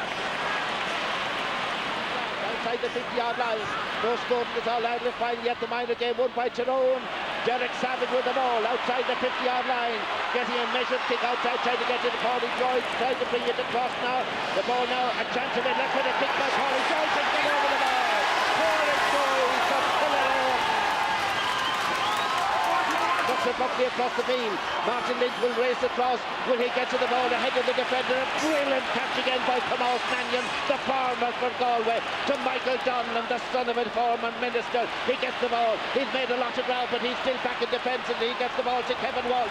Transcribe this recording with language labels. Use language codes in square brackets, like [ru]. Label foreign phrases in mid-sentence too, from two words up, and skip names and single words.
[en] Outside the 50-yard line. No score in this All-Ireland final yet. The minor game won by Tyrone. Derek Savage with the ball outside the 50-yard line. Getting a measured kick outside, trying to get to the Pádraig Joyce, trying to bring it across now. The ball now, a chance of it, left with a kick by Pádraig Joyce and get over the ball. Pádraig Joyce of Kildare. Buckley, Buckley across the field. Martin Lynch will race across. Will he get to the ball ahead of the defender? A brilliant catch again by Tomás Mannion, the farmer for Galway, to Michael Donlan, the son of a former minister. He gets the ball. He's made a lot of ground, but he's still back in defence, and he gets the ball to Kevin Walsh.